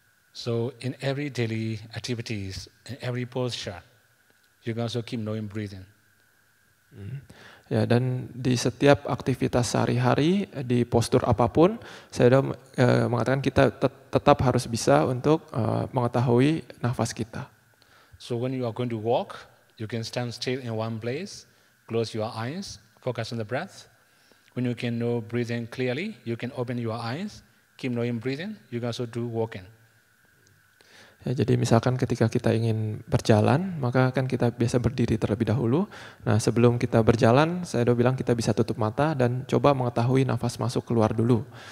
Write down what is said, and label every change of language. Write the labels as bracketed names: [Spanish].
[English] So in every daily activities, in every posture, you can also keep breathing. [Indonesian] Ya, dan di setiap aktivitas sehari-hari, di postur apapun, saya sudah mengatakan kita tetap harus bisa untuk mengetahui nafas kita. [English] So when you are going to walk, you can stand still in one place, close your eyes, focus on the breath. When you can know breathing clearly, you can open your eyes, keep knowing breathing, you can also do walking. [Indonesian] Ya, jadi misalkan ketika kita ingin berjalan, maka kan kita biasa berdiri terlebih dahulu. Nah, sebelum kita berjalan, saya udah bilang kita bisa tutup mata dan coba mengetahui nafas masuk keluar dulu.